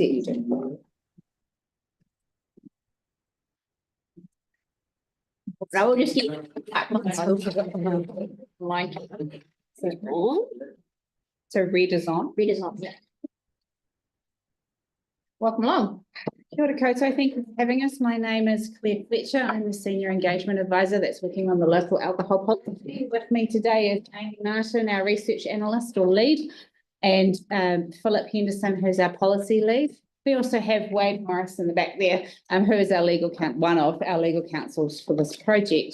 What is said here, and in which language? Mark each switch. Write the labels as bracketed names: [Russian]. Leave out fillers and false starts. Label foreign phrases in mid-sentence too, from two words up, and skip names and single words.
[English] Yeah, you do. I will just keep line. So read is on. Read is on, yeah. Welcome along. [Māori] Kia ora koutou, [English] thank you for having us. My name is Claire Fletcher. I'm the Senior Engagement Advisor that's working on the local alcohol policy. With me today is Amy Martin, our Research Analyst or Lead, and Philip Henderson, who's our Policy Lead. We also have Wade Morris in the back there, who is our one of our legal counsels for this project.